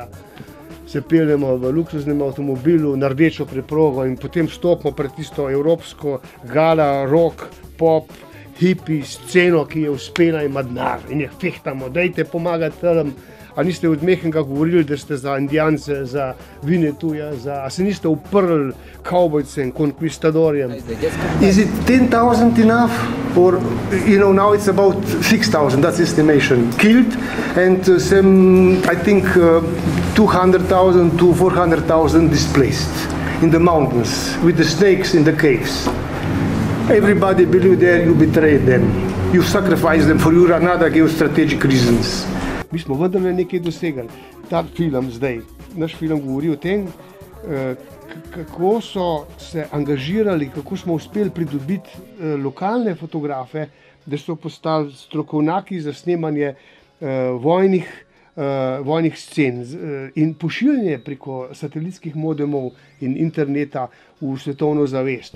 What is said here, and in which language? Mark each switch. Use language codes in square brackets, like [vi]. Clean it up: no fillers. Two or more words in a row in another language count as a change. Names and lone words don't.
[sl] Se peljemo v luksuznem avtomobilu na rdečo preprogo in potem stopimo pred tisto evropsko gala, rock, pop, hipi sceno, ki je uspela in ima denar. In jih fehtamo, dajte pomagati tam. A niste od mehkega govorili, da ste za Indijance, za Winnetuja, a se niste uprli kavbojcem, konkvistadorjem? [en] Is it 10,000 enough? Or, you know, now it's about 6,000, that's estimation, killed, and I think 200,000 to 400,000 displaced in the mountains, with the snakes in the caves. Everybody believe that you betrayed them. You sacrificed them for your another geostrategic reasons. [sl] Mi smo vendarle nekaj dosegli. Ta film zdaj, naš film govori o tem, kako so se angažirali, kako smo uspeli pridobiti lokalne fotografe, da so postali strokovnjaki za snemanje vojnih scen in pošiljanje preko satelitskih modemov in interneta v svetovno zavest.